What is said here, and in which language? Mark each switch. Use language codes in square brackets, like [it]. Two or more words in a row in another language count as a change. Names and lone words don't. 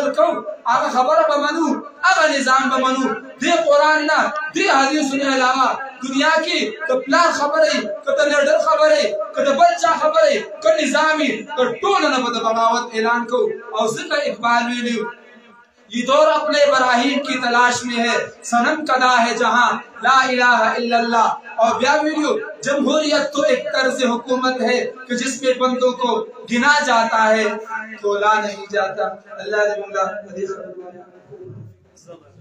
[ps] کوو هغه خبره به منو هغه نظام به منو دې قرآن نه دې حدیثونو علاوه دنیا کې د پلان خبرې که د لیډر خبرې که د بل چا خبرې که نظامي که ټول نه به د بغاوت اعلان کوو او ځکه اقبال ویلي [ur] یہ دور اپنے ابراہیم کی تلاش میں ہے صنم کدا ہے جہاں [ar] لا الہ الا اللہ [ur] اور بیا ویڈیو جمہوریت تو ایک طرز حکومت ہے کہ جس میں بندوں کو گنا جاتا ہے تولا نہیں جاتا اللہ